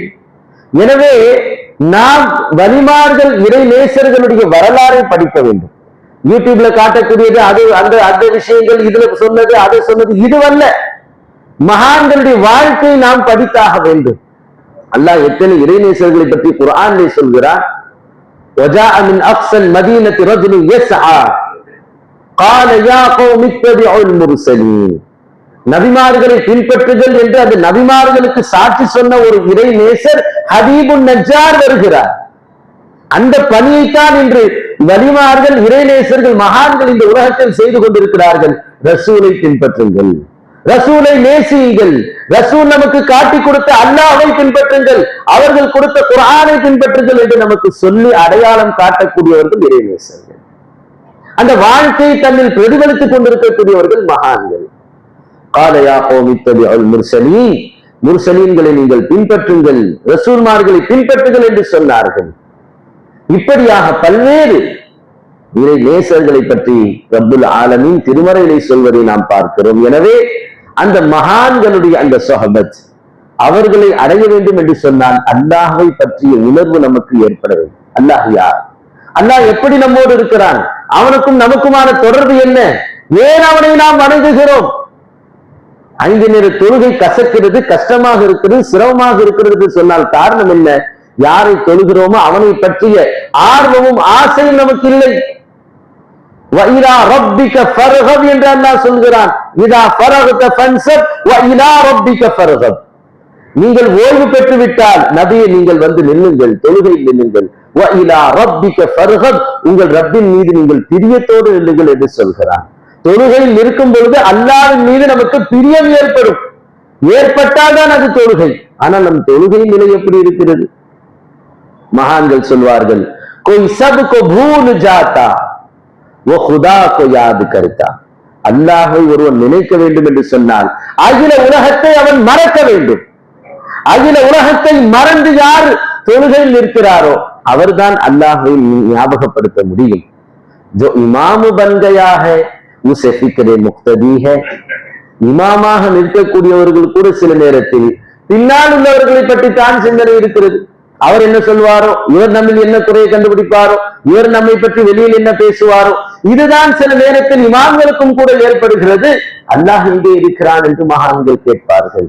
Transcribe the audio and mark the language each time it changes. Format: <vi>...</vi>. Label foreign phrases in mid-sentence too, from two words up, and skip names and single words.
<ta>எனவே நாம் வலிமார்கள் இறை நேசர்களுடைய வரலாறை படிக்க வேண்டும். யூடியூப்ல காட்டக்கூடியது அது அந்த விஷயங்கள், இதுல சொன்னது அதை சொன்னது இதுவல்ல, மகான்களுடைய வாழ்க்கையை நாம் படித்தாக வேண்டும். அல்லாஹ் எத்தனை இறைநேசர்களை பற்றி குர்ஆனிலே சொல்கிறார்.</ta> <ar>وجاء من اقصى المدينه رجل يسعى قال يا قوم اتبعوا المرسلين.</ar> <ta>நபிமார்களை பின்பற்றுங்கள் என்று அந்த நபிமார்களுக்கு சாட்சி சொன்ன ஒரு இறை நேசர் ஹபீபுன் நஜ்ஜார் வருகிறார். அந்த பணியைத்தான் இன்று வலிமார்கள் இறைநேசர்கள் மகான்கள் இந்த உலகத்தில் செய்து கொண்டிருக்கிறார்கள். ரசூலை பின்பற்றுங்கள், ரசூலை நேசியுங்கள், ரசூல் நமக்கு காட்டி கொடுத்த அல்லாஹ்வை பின்பற்றுங்கள், அவர்கள் கொடுத்த குர்ஆனை பின்பற்றுங்கள் என்று நமக்கு சொல்லி அடையாளம் காட்டக்கூடியவர்கள் இறைநேசர்கள். அந்த வாழ்க்கையை தன்னில் பிரதிபலித்துக் கொண்டிருக்கக்கூடியவர்கள் மகான்கள்.</ta> <ar>قال يا قوم اتبعوا المرسلين,</ar> <ta>முர்சலீன்களை நீங்கள் பின்பற்றுங்கள், ரசூல்மார்களை பின்பற்றுங்கள் என்று சொன்னார்கள். இப்படியாக பல்வேறு இறை நேசர்களை பற்றி ரப்புல் ஆலமீன் திருமறையிலே சொல்வதை நாம் பார்க்கிறோம். எனவே அந்த மகான்களுடைய அந்த சொஹபத், அவர்களை அடைய வேண்டும் என்று சொன்னால் அல்லாஹ்வை பற்றிய உணர்வு நமக்கு ஏற்பட வேண்டும். அல்லாஹ் யார்? அல்லாஹ் எப்படி நம்மோடு இருக்கிறான்? அவனுக்கும் நமக்குமான தொடர்பு என்ன? ஏன் அவனை நாம் வணங்குகிறோம்? 5 நேர தொழுகை கசக்கிறது, கஷ்டமாக இருக்கிறது, சிரமமாக இருக்கிறது சொன்னால் காரணம் என்ன? யாரை தொழுகிறோமோ அவனை பற்றிய ஆர்வமும் ஆசையும் நமக்கு இல்லை.</ta> <ar>وَإِلَى رَبِّكَ فَارْغَب</ar> <ta>என்று அல்லாஹ் சொல்கிறான்.</ta> <ar>إِذَا فَرَغْتَ فَانْصَبْ وَإِلَى رَبِّكَ فَارْغَب.</ar> <ta>நீங்கள் ஓய்வு பெற்று விட்டால் நபியே நீங்கள் வந்து நில்லுங்கள், தொழுகையில் நில்லுங்கள்.</ta> <ar>وَإِلَى رَبِّكَ فَارْغَب,</ar> <ta>உங்கள் ரப்பின் மீது நீங்கள் பிரியத்தோடு நில்லுங்கள் என்று சொல்கிறான். தொழுகையில் இருக்கும் பொழுது அல்லாஹ்வின் மீது நமக்கு பிரியம் ஏற்படும். ஏற்பட்டால் தான் அது தொழுகை. ஆனால் நம் தொழுகை நிலை எப்படி இருக்கிறது? மகான்கள் சொல்வார்கள்,</ta> <ur>कोई सबको भूल जाता वो खुदा को याद करता.</ur> <ta>அல்லாஹை ஒருவன் நினைக்க வேண்டும் என்று சொன்னால் அகில உலகத்தை அவன் மறக்க வேண்டும். அகில உலகத்தை மறந்து யார் தொழுகையில் இருக்கிறாரோ அவர்தான் அல்லாஹை ஞாபகப்படுத்த முடியும்.</ta> <ur>जो इमाम बन गया है उसे फिक्र मुक्तदी है.</ur> <ta>இமாமாக நிற்கக்கூடியவர்கள் கூட சில நேரத்தில் பின்னால் உள்ளவர்களை பற்றி தான் சிந்தனை இருக்கிறது. அவர் என்ன சொல்வாரோ, இவர் நம்மில் என்ன குறையை கண்டுபிடிப்பாரோ, இவர் நம்மை பற்றி வெளியில் என்ன பேசுவாரோ, இதுதான் சில நேரத்தில் இமாம்களுக்கும் கூட ஏற்படுகிறது. அல்லாஹ் எங்கே இருக்கிறான் என்று மகான்கள் கேட்பார்கள்.</ta>